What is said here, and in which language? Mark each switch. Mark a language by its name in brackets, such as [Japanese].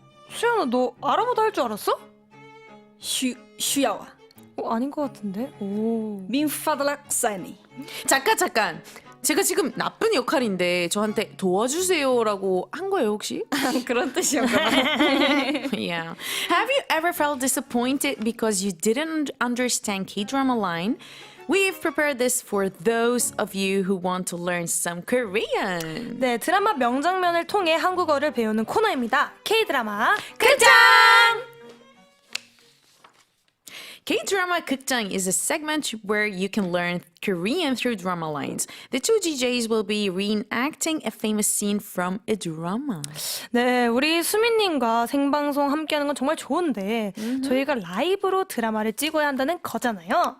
[Korean] 수연아 너 아랍어도 할 줄 알았어? [Arabic] 슈야와. [Korean] 아닌 것 같은데? 오. [Arabic] 민파들락 사니. [Korean] 잠깐. 제가 지금 나쁜 역할인데 저한테 도와주세요라고 한 거예요, 혹시? 그런 뜻이었구나. [English] Yeah. Have you ever felt disappointed because you didn't understand K-drama line? We've prepared this for those of you who want to learn some Korean. [Korean] 네, 드라마 명장면을 통해 한국어를 배우는 코너입니다. K-드라마 극장! [English] K-drama 극장 is a segment where you can learn Korean through drama lines. The two DJs will be reenacting a famous scene from a drama. [Korean] 네, 우리 수민님과 생방송 함께하는 건 정말 좋은데 저희가 라이브로 드라마를 찍어야 한다는 거잖아요.